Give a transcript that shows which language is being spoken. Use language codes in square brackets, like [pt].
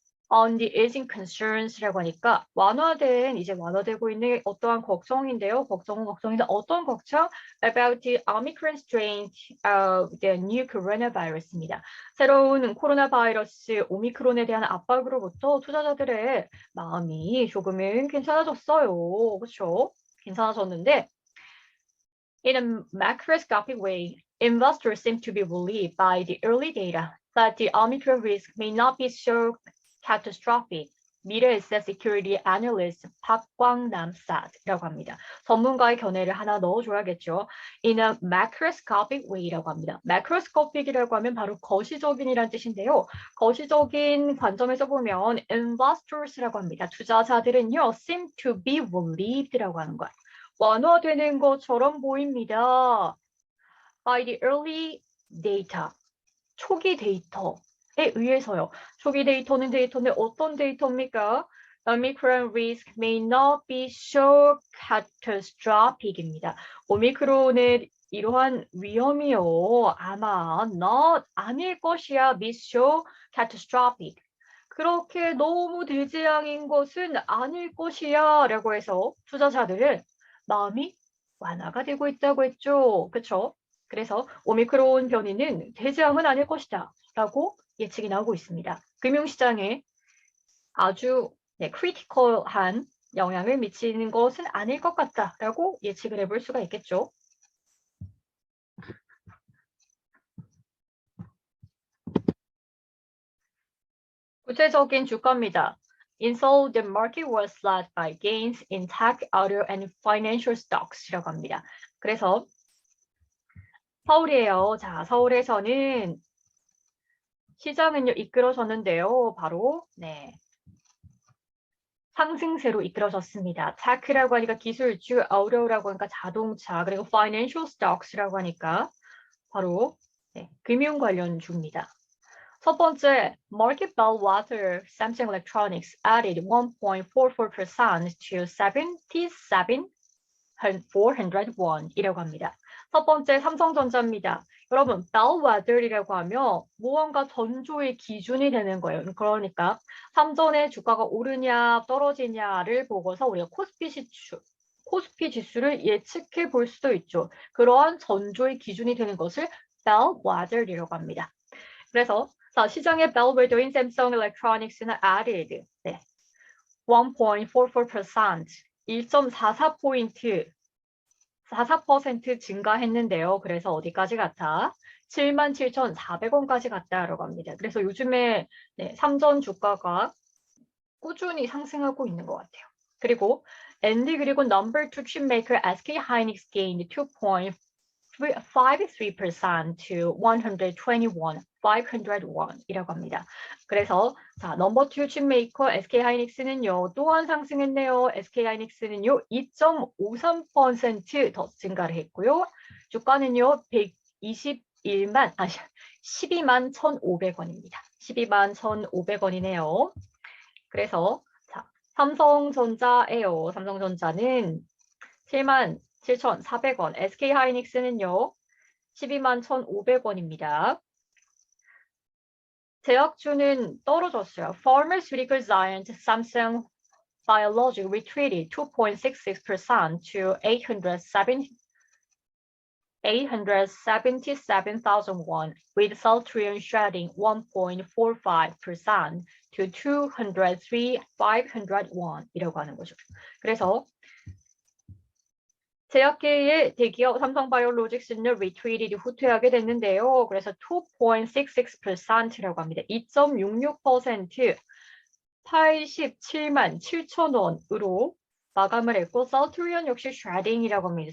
[en] On the easing concerns [ko] 라고 하니까 이제 완화되고 있는 어떠한 걱정인데요. 걱정은 걱정인데 어떤 걱정? [en] About the Omicron strain of the new coronavirus입니다. [ko] 새로운 코로나 바이러스 오미크론에 대한 압박으로부터 투자자들의 마음이 조금은 괜찮아졌어요. 그렇죠? 괜찮아졌는데 [en] in a macroscopic way, investors seem to be relieved by the early data that the Omicron risk may not be so catastrophic. [ko] 미래 에셋 시큐리티 애널리스트 박광남사라고 합니다. 전문가의 견해를 하나 넣어줘야겠죠. [en] In a macroscopic way [ko] 라고 합니다. macroscopic이라고 하면 바로 거시적인이란 뜻인데요. 거시적인 관점에서 보면 investors라고 합니다. 투자자들은요, [en] seem to be relieved라고 [ko] 하는 거예요. 완화되는 것처럼 보입니다. [en] By the early data, [ko] 초기 데이터에 의해서요. 초기 데이터인데 어떤 데이터입니까? [en] Omicron risk may not be so catastrophic입니다. [ko] 오미크론의 이러한 위험이요. 아마 not 아닐 것이야. [en] be so catastrophic. [ko] 그렇게 너무 대재앙인 것은 아닐 것이야. 라고 해서 투자자들은 마음이 완화가 되고 있다고 했죠. 그렇죠? 그래서 오미크론 변이는 대재앙은 아닐 것이다 라고 예측이 나오고 있습니다. 금융시장에 아주 크리티컬한 영향을 미치는 것은 아닐 것 같다라고 예측을 해볼 수가 있겠죠. 구체적인 주가입니다. [en] In Seoul, the market was led by gains in tech, auto, and financial stocks [ko] 라고 합니다. 그래서 서울이에요. 자, 서울에서는 시장은요 이끌어졌는데요. 바로 상승세로 이끌어졌습니다. 테크라고 하니까 기술주, auto라고 하니까 자동차, 그리고 [en] financial stocks [ko] 라고 하니까 바로 금융 관련 주입니다. 첫 번째, [en] Market Bellwether Samsung Electronics added 1.44% to 77,401이라고 합니다. [ko] 첫 번째, 삼성전자입니다. 여러분, Bellwether이라고 하면 무언가 전조의 기준이 되는 거예요. 그러니까 삼전의 주가가 오르냐 떨어지냐를 보고서 우리가 코스피 지수를 예측해 볼 수도 있죠. 그러한 전조의 기준이 되는 것을 Bellwether이라고 합니다. 그래서 시장의 벨웨더인 샘성 일렉트로닉스는 added 1.44% 1.44포인트 44% 증가했는데요. 그래서 어디까지 갔다? 77,400원까지 갔다라고 합니다. 그래서 요즘에 삼전 주가가 꾸준히 상승하고 있는 것 같아요. [en] 그리고 그리고 number 2 chipmaker SK hynix gained 2.53% to 121, 501 [ko] 이라고 합니다. 그래서 자, 넘버 2 칩메이커 SK 하이닉스는요. 또한 상승했네요. SK 하이닉스는요. 2.53% 더 증가를 했고요. 주가는요. 12만 1,500원입니다. 12만 1,500원이네요. 그래서 자, 삼성전자예요. 삼성전자는 7만 7,400원. SK 하이닉스는요. 12만 1,500원입니다. 제약주는 떨어졌어요. [en] Pharmaceutical Giant Samsung Biologic retreated 2.66% to 877,000 won, with Celltrion shedding 1.45% to 203,500 won [ko] 이라고 하는 거죠. 그래서 제약계의 대기업 삼성바이오로직스는 retreated 후퇴하게 됐는데요. 그래서 2.66%라고 합니다. 2.66% 87만 7천 원으로 마감을 했고 셀트리온 역시 쉐딩이라고 합니다.